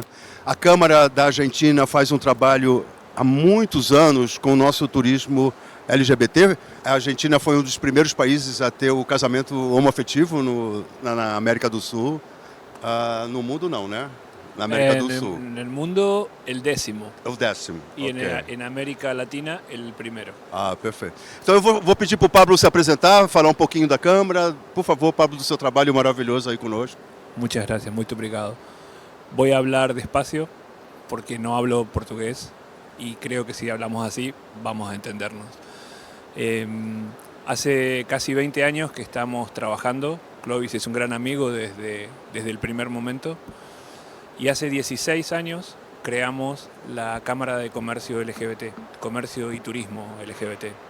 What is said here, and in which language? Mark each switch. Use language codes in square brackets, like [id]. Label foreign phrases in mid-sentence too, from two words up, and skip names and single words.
[pt] A Câmara da Argentina faz um trabalho há muitos anos com o nosso turismo LGBT. A Argentina foi um dos primeiros países a ter o casamento homoafetivo na América do Sul. No mundo não, né? Na América do Sul. [es] No mundo, el décimo. [pt] O 10º. E [en] Okay. [pt] na América Latina, [es] el primero. [pt] Perfeito. Então eu vou pedir para o Pablo se apresentar, falar um pouquinho da Câmara. Por favor, Pablo, do seu trabalho maravilhoso aí conosco. [es] Muchas gracias, [pt] muito obrigado. [es] Voy a hablar despacio porque no hablo portugués y creo que si hablamos así vamos a entendernos. Hace casi 20 años que estamos trabajando. Clovis es un gran amigo desde el primer momento. Y hace 16 años creamos la Cámara de Comercio LGBT, Comercio y Turismo LGBT.